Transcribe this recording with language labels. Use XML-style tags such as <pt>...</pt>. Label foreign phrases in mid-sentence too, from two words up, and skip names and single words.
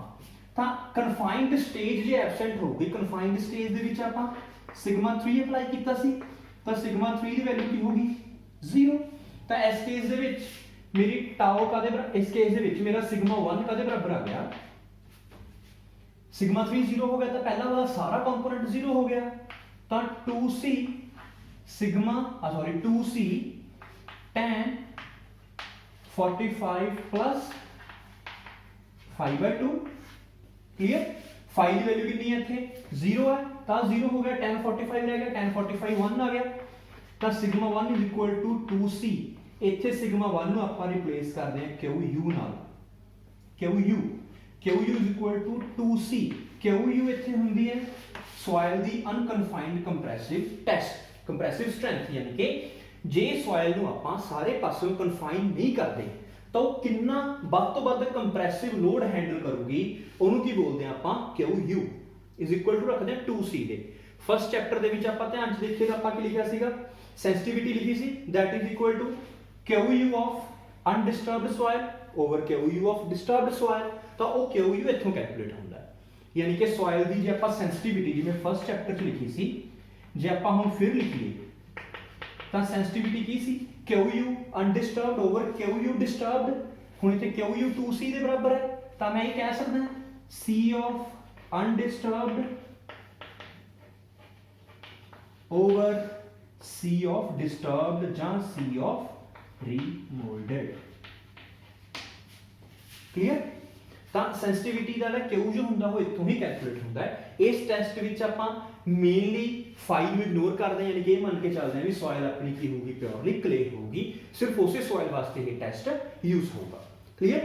<pa>ਤਾਂ ਕਨਫਾਈਨਡ ਸਟੇਜ ਜੇ ਐਬਸੈਂਟ ਹੋਊਗੀ, ਕਨਫਾਈਨਡ ਸਟੇਜ ਦੇ ਵਿੱਚ ਆਪਾਂ ਸਿਗਮਾ 3 ਅਪਲਾਈ ਕੀਤਾ ਸੀ, ਤਾਂ ਸਿਗਮਾ 3 ਦੀ ਵੈਲਿਊ ਕੀ ਹੋਗੀ? 0। ਤਾਂ ਇਸ ਕੇਸ ਦੇ ਵਿੱਚ ਮੇਰੀ ਟਾਓ ਕਾਦੇ ਬਰਾਬਰ? ਇਸ ਕੇਸ ਦੇ ਵਿੱਚ ਮੇਰਾ ਸਿਗਮਾ 1 ਕਾਦੇ ਬਰਾਬਰ ਆ ਗਿਆ? ਸਿਗਮਾ 3 0 ਹੋ ਗਿਆ ਤਾਂ ਪਹਿਲਾ ਵਾਲਾ ਸਾਰਾ ਕੰਪੋਨੈਂਟ 0 ਹੋ ਗਿਆ। ਤਾਂ 2C tan 45 plus 5/2। क्लियर?</pa> <hi>फाई की वैल्यू कितनी है इत्थे? 0 है, तो 0 हो गया, tan 45 रह गया, tan 45 1 आ गया।</hi> <pa>तो सिग्मा 1</pa> <en>is equal to</en> <pa>2C। ਇੱਥੇ ਸਿਗਮਾ 1 ਨੂੰ ਆਪਾਂ ਰਿਪਲੇਸ ਕਰਦੇ ਹਾਂ QU ਨਾਲ।</pa> <en>QU is equal to 2C.</en> <pa>QU ਇੱਥੇ ਹੁੰਦੀ ਹੈ ਸੋਇਲ ਦੀ</pa> <en>unconfined compressive strength,</en> <pa>ਯਾਨੀ ਕਿ ਜੇ ਸੋਇਲ ਨੂੰ ਆਪਾਂ ਸਾਰੇ ਪਾਸਿਓਂ ਕਨਫਾਈਨ ਨਹੀਂ ਕਰਦੇ ਤਾਂ ਉਹ ਕਿੰਨਾ ਵੱਧ ਤੋਂ ਵੱਧ</pa> <en>compressive load handle</en> <pa>ਕਰੂਗੀ, ਉਹਨੂੰ ਕੀ ਬੋਲਦੇ ਆ ਆਪਾਂ? QU</pa> <en>is equal to</en> <pa>ਰੱਖਦੇ ਆ 2C ਦੇ।</pa> <en>first chapter</en> <pa>ਦੇ ਵਿੱਚ ਆਪਾਂ ਧਿਆਨ ਚ ਦੇਖੀਏ ਤਾਂ ਆਪਾਂ ਕੀ ਲਿਖਿਆ ਸੀਗਾ? ਸੈਂਸਿਟੀਵਿਟੀ ਲਿਖੀ ਸੀ,</pa> <en>that is equal to QU of undisturbed soil over QU of disturbed soil।</en> <pa>ਤਾਂ ਉਹ QU ਇੱਥੋਂ ਕੈਲਕੂਲੇਟ ਹੁੰਦਾ ਹੈ, ਯਾਨੀ ਕਿ ਸੋਇਲ ਦੀ ਜੇ ਆਪਾਂ ਸੈਂਸਿਟੀਵਿਟੀ ਜਿਵੇਂ</pa> <en>first chapter</en> <pa>'ਚ ਲਿਖੀ ਸੀ, ਜੇ ਆਪਾਂ ਹੁਣ ਫਿਰ ਲਿਖੀਏ ਤਾਂ ਸੈਂਸਿਟੀਵਿਟੀ ਕੀ ਸੀ?</pa> <en>QU undisturbed over QU disturbed।</en> <pa>ਹੁਣ ਇੱਥੇ QU 2C ਦੇ ਬਰਾਬਰ ਹੈ, ਤਾਂ ਮੈਂ ਇਹ ਕਹਿ ਸਕਦਾ</pa> <en>C of undisturbed over C of disturbed</en> <pa>ਜਾਂ</pa> <en>C of remolded।</en> <pa>क्लियर? ਤਾਂ ਸੈਂਸਿਟੀਵਿਟੀ ਦਾ QU ਜੋ ਹੁੰਦਾ ਉਹ ਇੱਥੋਂ ਹੀ ਕੈਲਕੂਲੇਟ ਹੁੰਦਾ ਹੈ। ਇਸ ਟੈਸਟ ਵਿੱਚ ਆਪਾਂ ਮੇਨਲੀ ਫਾਈ ਨੂੰ ਇਗਨੋਰ ਕਰਦੇ ਹਾਂ, ਯਾਨੀ ਕਿ ਇਹ ਮੰਨ ਕੇ ਚੱਲਦੇ ਹਾਂ ਵੀ ਸੋਇਲ ਆਪਣੀ ਕੀ ਹੋਊਗੀ? ਪਿਓਰਲੀ ਕਲੇ ਹੋਊਗੀ। ਸਿਰਫ ਉਸੇ ਸੋਇਲ ਵਾਸਤੇ ਇਹ ਟੈਸਟ ਯੂਜ਼ ਹੋਊਗਾ। ਕਲੀਅਰ?</pa>